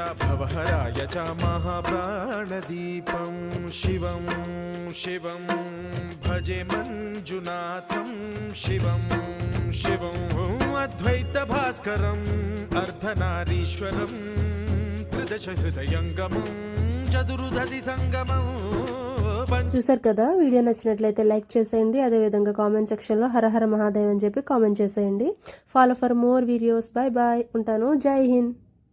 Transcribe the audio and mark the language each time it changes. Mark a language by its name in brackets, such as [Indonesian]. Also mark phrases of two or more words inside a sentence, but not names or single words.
[Sanskrit] भवहराय च महाप्राणदीपं शिवं शिवं भजे मंजुनाथं शिवं शिवं अद्वैतभास्करम् अर्धनारीश्वरं त्रिदश हृदयंगमं चतुर्दधि संगमं. [Telugu] చూసారు కదా, వీడియో నచ్చినట్లయితే లైక్ చేసేయండి. అదేవిధంగా [English] comment sectionలో [Hindi] हर हर महादेव [Telugu] అని చెప్పి కామెంట్ చేసేయండి. [English] follow for more videos. bye bye, ఉంటాను. [Hindi] जय हिंद.